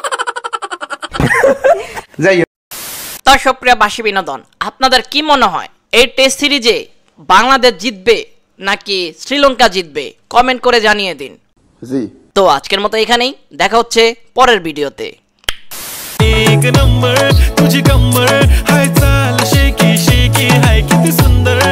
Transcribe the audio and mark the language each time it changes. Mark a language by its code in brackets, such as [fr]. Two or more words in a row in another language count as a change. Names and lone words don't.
[bn] তো সুপ্রিয় বাসী বিনোদন, আপনাদের কি মনে হয় এই [en] test series [bn] বাংলাদেশ জিতবে নাকি শ্রীলঙ্কা জিতবে কমেন্ট করে জানিয়ে দিন। তো আজকের মতো এখানেই, দেখা হচ্ছে পরের ভিডিওতে। [mr] एक नंबर तुझी कंबर हाय चाल शेकी शेकी हाय किती सुंदर